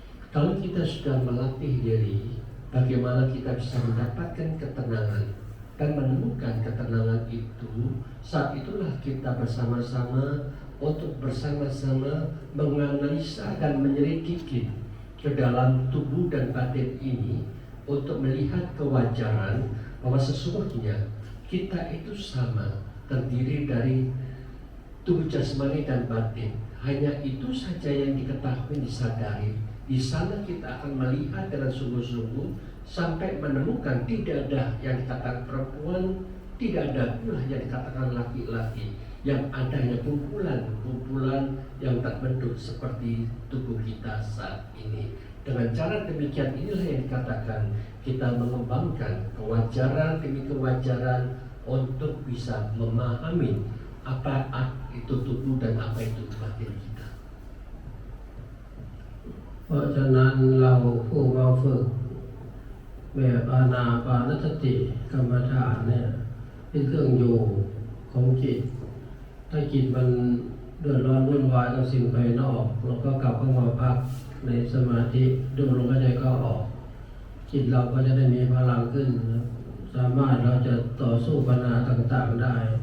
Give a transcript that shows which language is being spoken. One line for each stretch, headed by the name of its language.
Indonesian: Kalau kita sudah melatih diri, bagaimana kita bisa mendapatkan ketenangan dan menemukan ketenangan itu, saat itulah kita bersama-sama untuk bersama-sama menganalisa dan menyelidiki ke dalam tubuh dan batin ini untuk melihat kewajaran bahwa sesungguhnya kita itu sama, terdiri dari tubuh jasmani dan batin. Hanya itu saja yang diketahui, disadari. Di sana kita akan melihat dengan sungguh-sungguh sampai menemukan tidak ada yang dikatakan perempuan, tidak ada pula yang dikatakan laki-laki. Yang ada hanya kumpulan-kumpulan yang tak bentuk seperti tubuh kita saat ini. Dengan cara demikian inilah yang dikatakan kita mengembangkan kewajaran demi kewajaran untuk bisa memahami apa itu tubuh dan apa itu batin kita.
Thai: เพราะฉะนั้นเราผู้มาฝึกแบบอานาปานสติกรรมฐานเนี่ยเป็นเครื่องอยู่ของจิตถ้าจิตมันเดือดร้อนวุ่นวายกับสิ่งภายนอกเราก็กลับเข้ามาพักในสมาธิดูลมหายใจเข้าออกจิตเราก็จะได้มีพลังขึ้นสามารถเราจะต่อสู้ปัญหาต่างๆได้